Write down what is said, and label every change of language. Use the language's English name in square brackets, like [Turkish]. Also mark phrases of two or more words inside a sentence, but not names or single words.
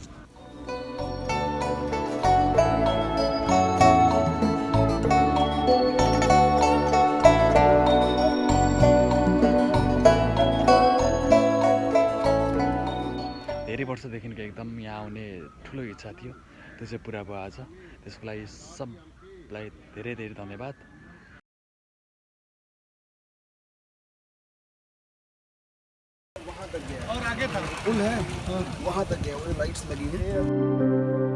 [Nepali] धेरै वर्षदेखिको एकदम यहाँ आउने ठुलो इच्छा थियो, त्यो चाहिँ पुरा भयो आज। त्यसको लागि सबलाई धेरै धेरै धन्यवाद। [Hindi] और आगे तक पुल है, वहाँ तक गया, वो लाइट्स लगी है।